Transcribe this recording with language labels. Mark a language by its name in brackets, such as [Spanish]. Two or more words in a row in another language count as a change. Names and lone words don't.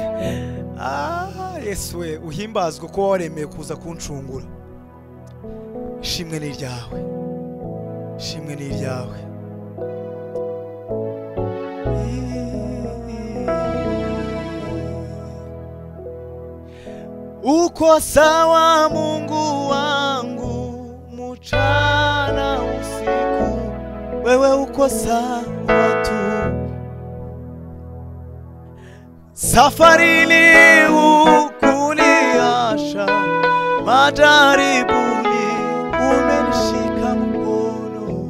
[Kinyarwanda] Yesu we uhimbazwe ko waremeye kuza kuncungura ishimwe ni ryawe ishimwe ni ryawe [Swahili] uko sawa Mungu wangu mchana usiku wewe uko sawa tu safarini ukuniasha majaribuni umenishika mkono